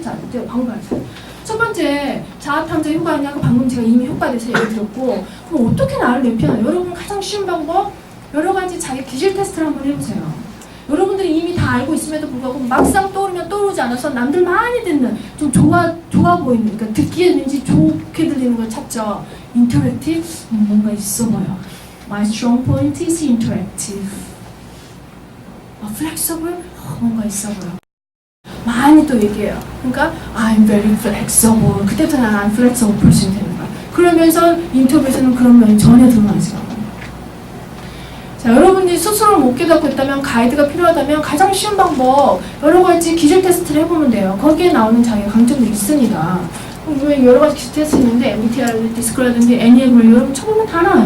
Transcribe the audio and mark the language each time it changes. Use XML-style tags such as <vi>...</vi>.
<ko>자, 이제 방법 알죠. 첫 번째, 자아탐정 효과냐고 방금 제가 이미 효과에 대해서 얘기 드렸고, 그럼 어떻게 나를 내피하나요? 여러분 가장 쉬운 방법, 여러 가지 자기 기질 테스트를 한번 해보세요. 여러분들이 이미 다 알고 있음에도 불구하고 막상 떠오르면 떠오르지 않아서 남들 많이 듣는 좀 좋아 보이는, 그러니까 듣기에 왠지 좋게 들리는 걸 찾죠.</ko> <en>Interactive?</en> <ko>뭔가 있어 보여.</ko> <en>My strong point is interactive. Flexible?</en> <ko>뭔가 있어 보여. 많이 또 얘기해요. 그러니까</ko> <en>I'm very flexible.</en> <ko>그때부터 난</ko> <en>I'm flexible person</en> <ko>되는 거야. 그러면서 인터뷰에서는 그런 면이 전혀 드러나지 않아요. 자, 여러분들이 스스로를 못 깨닫고 있다면 가이드가 필요하다면 가장 쉬운 방법 여러 가지 기질 테스트를 해보면 돼요. 거기에 나오는 자기의 강점도 있습니다. 여러 가지 기질 테스트 있는데 MBTI, 디스크라든지 애니어그램 여러분 쳐보면 다 나와요.</ko>